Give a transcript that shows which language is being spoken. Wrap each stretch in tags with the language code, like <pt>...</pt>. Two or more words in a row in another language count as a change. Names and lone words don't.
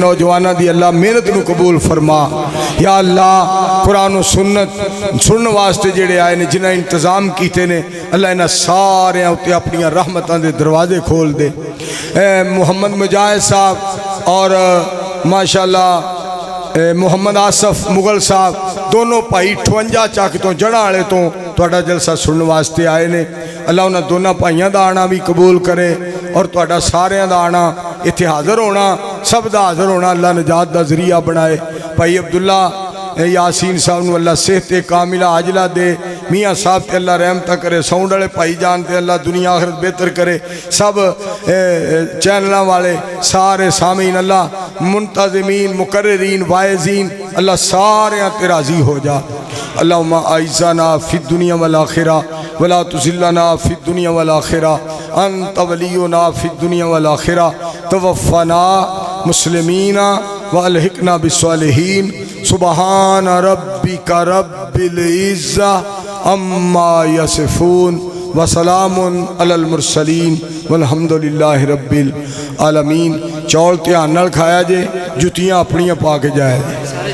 <pa>نوجوانہ دی اللہ محنت نو قبول فرما یا اللہ قرآن و سنت سنن واسطے جڑے آئے نے جنہ انتظام کیتے نے اللہ انہاں سارے ہوتے اپنی رحمتاں دے دروازے کھول دے محمد مجاہد صاحب اور ماشاءاللہ محمد آصف مغل صاحب دونوں بھائی 58 ਚੱਕ ਤੋਂ ਜੜ੍ਹਾਂ ਵਾਲੇ ਤੋਂ ਤੁਹਾਡਾ ਜਲਸਾ ਸੁਣਨ ਵਾਸਤੇ ਆਏ ਨੇ। ਅੱਲਾ ਉਹਨਾਂ ਦੋਨਾਂ ਭਾਈਆਂ ਦਾ ਆਣਾ ਵੀ ਕਬੂਲ ਕਰੇ ਔਰ ਤੁਹਾਡਾ ਸਾਰਿਆਂ ਦਾ ਆਣਾ ਇੱਥੇ ਹਾਜ਼ਰ ਹੋਣਾ ਸਭ ਦਾ ਹਾਜ਼ਰ ਹੋਣਾ ਅੱਲਾ ਨਜਾਤ ਦਾ ਜ਼ਰੀਆ ਬਣਾਏ। ਭਾਈ ਅਬਦੁੱਲਾ یاسین صاحب نوں اللہ صحت کاملہ عاجلہ دے، میاں صاحب تے اللہ رحمت کرے، ساؤنڈ والے بھائی جان تے اللہ دنیا آخرت بہتر کرے، سب چینلوں والے سارے سامعین اللہ منتظمین مقررین واعظین اللہ سارے تے راضی ہو جا.</pa> <ar>اللهم أعزنا في الدنيا والآخرة ولا تذلنا في الدنيا والآخرة أنت ولينا في الدنيا والآخرة توفنا مسلمين وألحقنا بالصالحين. سبحان ربك رب العزة عما يصفون وسلام على المرسلين والحمد لله رب العالمين.</ar> <pa>چول دھیان نال کھایا جے، جتیاں اپنیاں پا کے جایا جے.</pa>